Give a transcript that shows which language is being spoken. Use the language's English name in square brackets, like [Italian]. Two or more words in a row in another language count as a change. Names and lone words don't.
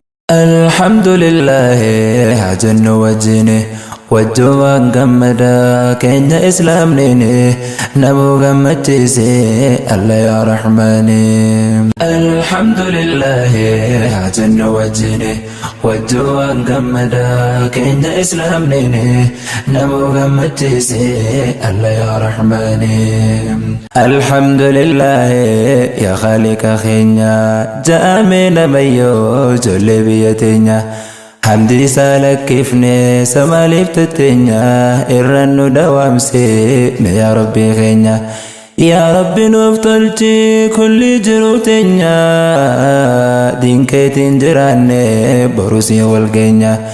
[Arabic] الحمد لله، [Oromo] haa jennu wajjin. Wajjin waan gammadaa keenya Islaamniin namuu gammachiise Alla [Arabic] يا رحمن. الحمد لله، [Oromo] haa jennu wajjin. Wajjin waan gammadaa keenya Islaamniin namuu gammachiise Alla [Arabic] يا رحمن. الحمد لله، [Oromo] yaa Khaliqa keenya, ja'ame namayyoo ijoollee biyya teenya. Hamdi isaa lakkifne samaaliif tetteenya, irra nu dawaamse me yaa Rabbii keenya. Yaa Rabbi nuuf tolchi kulli jiru teenya, diin keetiin jiraanne boru siin wal geenya.